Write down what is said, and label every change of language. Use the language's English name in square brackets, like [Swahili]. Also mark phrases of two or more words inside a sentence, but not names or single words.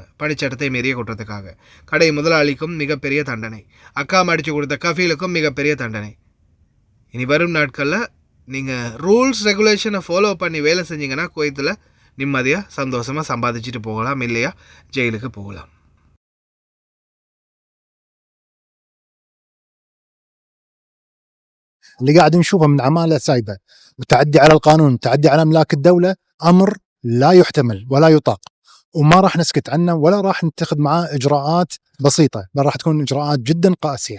[Tamil] பணிச்சட்டத்தை மீறிய குற்றத்துக்காக. கடை முதலாளிக்கும் மிகப்பெரிய தண்டனை, அக்காமா அடித்து கொடுத்த கஃபீலுக்கும் மிகப்பெரிய தண்டனை. இனி வரும் நாட்களில் நீங்கள் [English] rules regulation [Tamil] ஃபாலோ பண்ணி வேலை செஞ்சிங்கன்னா குவைத்தில் நிம்மதியாக சந்தோஷமாக சம்பாதிச்சுட்டு போகலாம், இல்லையா ஜெயிலுக்கு போகலாம். [Arabic] اللي قاعد نشوفه من عمالة سايبة وتعدي على القانون، تعدي على أملاك الدولة، أمر لا يحتمل ولا يطاق، وما راح نسكت عنه ولا راح نتخذ معاه إجراءات بسيطة، بل راح تكون إجراءات جدا قاسية.